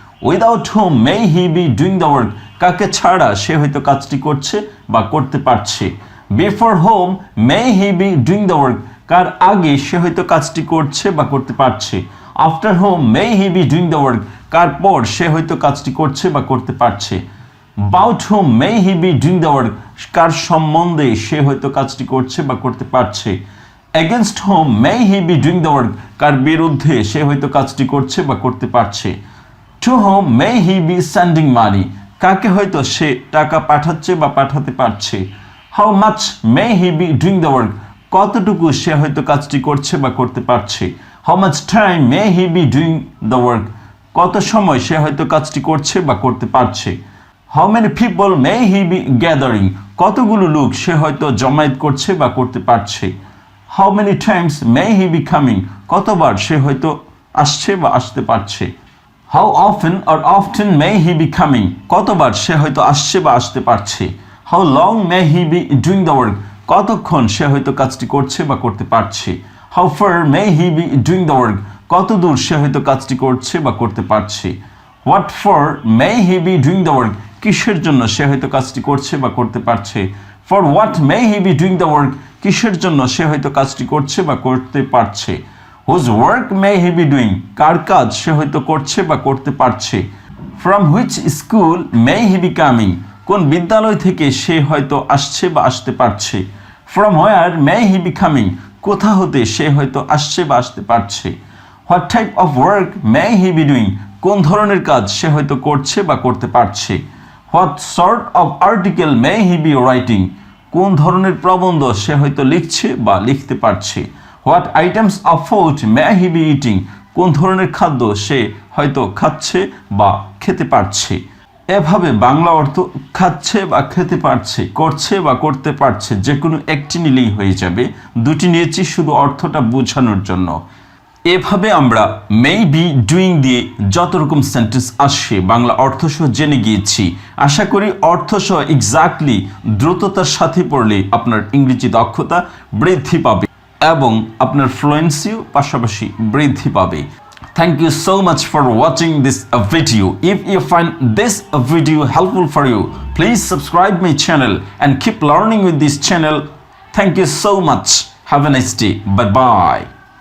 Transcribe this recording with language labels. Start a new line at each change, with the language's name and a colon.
English: without whom may he be doing the work
Bangla: কাকে ছাড়া সে হয়তো কাজটি করছে বা করতে পারছে।
English: before whom may he be doing the work
Bangla: কার আগে সে হয়তো কাজটি করছে বা করতে পারছে।
English: after whom may he be doing the work
Bangla: কার পর সে হয়তো কাজটি করছে বা করতে পারছে।
English: About whom may he be doing the work?
Bangla: কার সম্বন্ধে সে হয়তো কাজটি করছে বা করতে পারছে।
English: Against whom may he be doing the work?
Bangla: কার বিরুদ্ধে সে হয়তো কাজটি করছে বা করতে পারছে।
English: To whom may he be sending money?
Bangla: কাকে হয়তো সে টাকা পাঠাচ্ছে বা পাঠাতে পারছে।
English: How much may he be doing the work?
Bangla: কতটুকু সে হয়তো কাজটি করছে বা করতে পারছে।
English: How much time may he be doing the work?
Bangla: কত সময় সে হয়তো কাজটি করছে বা করতে পারছে।
English: How many people may he be gathering?
Bangla: কতগুলো লোক সে হয়তো জমায়েত করছে বা করতে পারছে।
English: How many times may he be coming?
Bangla: কতবার সে হয়তো আসছে বা আসতে পারছে।
English: How often may he be coming?
Bangla: কতবার সে হয়তো আসছে বা আসতে পারছে।
English: How long may he be doing the work?
Bangla: কতক্ষণ সে হয়তো কাজটি করছে বা করতে পারছে।
English: How far may he be doing the work?
Bangla: কত দূর সে হয়তো কাজটি করছে বা করতে পারছে।
English: What for may he be doing the work?
Bangla: কিসের জন্য সে হয়তো কাজটি করছে বা করতে পারছে।
English: For what may he be doing the work?
Bangla: কিসের জন্য সে হয়তো কাজটি করছে বা করতে পারছে।
English: Whose work may he be doing?
Bangla: কার কাজ সে হয়তো করছে বা করতে পারছে।
English: From which school may he be coming?
Bangla: কোন বিদ্যালয় থেকে সে হয়তো আসছে বা আসতে পারছে।
English: From where may he be coming?
Bangla: কোথা হতে সে হয়তো আসছে বা আসতে পারছে।
English: What type of work may he be doing?
Bangla: কোন ধরনের কাজ সে হয়তো করছে বা করতে পারছে।
English: What sort of article may he be writing?
Bangla: কোন ধরনের প্রবন্ধ সে হয়তো লিখছে বা লিখতে পারছে।
English: What items of food may he be eating?
Bangla: কোন ধরনের খাদ্য সে হয়তো খাচ্ছে বা খেতে পারছে। এভাবে বাংলা অর্থ খাচ্ছে বা খেতে পারছে, করছে বা করতে পারছে, যে কোনো একটি নিলেই হয়ে যাবে। দুটি নিয়েছি শুধু অর্থটা বোঝানোর জন্য। এভাবে আমরা মে বি ডুইং দিয়ে যত রকম সেন্টেন্স আসে বাংলা অর্থসহ জেনে গিয়েছি। আশা করি অর্থসহ এক্স্যাক্টলি দ্রুততার সাথে পড়লে আপনার ইংরেজি দক্ষতা বৃদ্ধি পাবে এবং আপনার ফ্লুয়েন্সিও পাশাপাশি বৃদ্ধি পাবে।
English: Thank you so much for watching this video. If you find this video helpful for you, please subscribe my channel and keep learning with this channel. Thank you so much. Have a nice day. Bye bye.